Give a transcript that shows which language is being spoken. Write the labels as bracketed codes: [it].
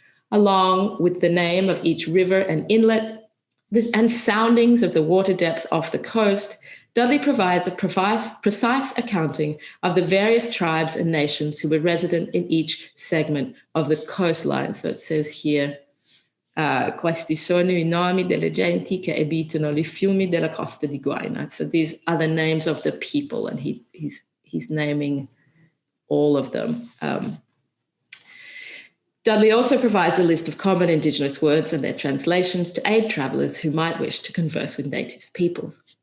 [en] Along with the name of each river and inlet and soundings of the water depth off the coast, Dudley provides a precise accounting of the various tribes and nations who were resident in each segment of the coastline. So it says here, [it] Questi sono I nomi delle genti che abitano I fiumi della costa di Guayana. [en] So these are the names of the people, and he's naming all of them. Dudley also provides a list of common Indigenous words and their translations to aid travellers who might wish to converse with native peoples.